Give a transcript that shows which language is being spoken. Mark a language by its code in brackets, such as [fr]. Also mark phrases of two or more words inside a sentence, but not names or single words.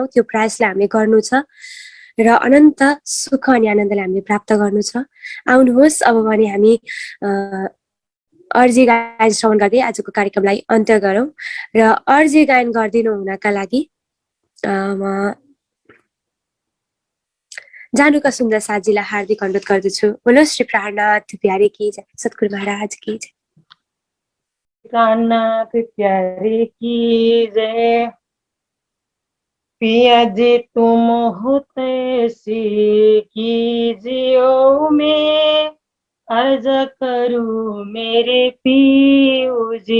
[ne] त्यो प्रयासलाई हामीले गर्नु छ र अनन्त सुख अनि आनन्दलाई हामीले प्राप्त गर्नु छ। आउनुहोस् अब भने हामी अर्जी गायन श्रवण गर्दै आजको कार्यक्रमलाई अन्त्य गरौँ र अर्जी गायन गरिदिनु हुनका लागि म जानुका सुन्दर साथीलाई हार्दिक अनुरोध गर्दछु। [hi] बोलो श्री प्राणनाथ प्यारे की जय, सतगुरु महाराज की जय। प्राणनाथ प्यारे की जय। पिया जी तुम होते सी कीजियो में, अर्ज करूं मेरे पीऊ जी।